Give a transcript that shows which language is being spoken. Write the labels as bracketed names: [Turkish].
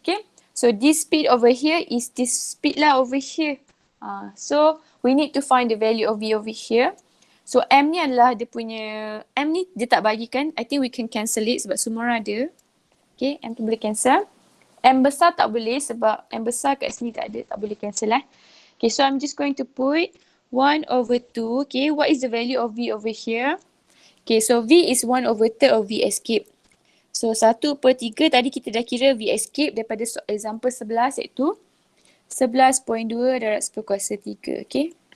[English] Okay, so this speed over here is this speed lah over here. So we need to find the value of V over here. [Malay] So M ni adalah dia punya, M ni dia tak bagikan. [English] I think we can cancel it [Malay] sebab semua orang ada. [English] Okay, [Malay] M tu boleh [English] cancel. [Malay] M besar tak boleh sebab M besar kat sini tak ada, tak boleh cancel lah. [English] Okay, so I'm just going to put 1/2. Okay, what is the value of V over here? Okay, so V is 1/3 of V escape. So 1/3 [Malay] tadi kita dah kira [English] V escape [Malay] daripada example 11 iaitu 11.2 darab 10 kuasa 3. [English] Okay.